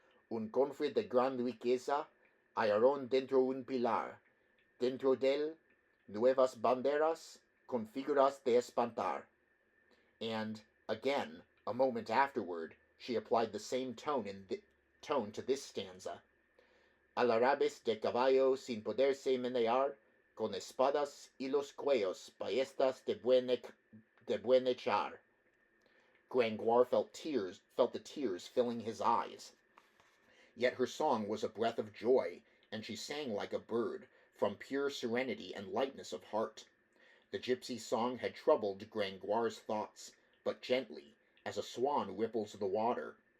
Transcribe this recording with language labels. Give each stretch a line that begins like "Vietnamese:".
Spanish: Un cofre de gran riqueza hallaron dentro un pilar. Dentro del, nuevas banderas con figuras de espantar.
English: And, again, a moment afterward, she applied the same tone to this stanza.
Spanish: Alarabes de caballo sin poderse menear, con espadas y los cuellos, ballestas de buen echar.
English: Gringoire felt the tears filling his eyes. Yet her song was a breath of joy, and she sang like a bird, from pure serenity and lightness of heart. The gypsy's song had troubled Gringoire's thoughts, but gently, as a swan ripples the water.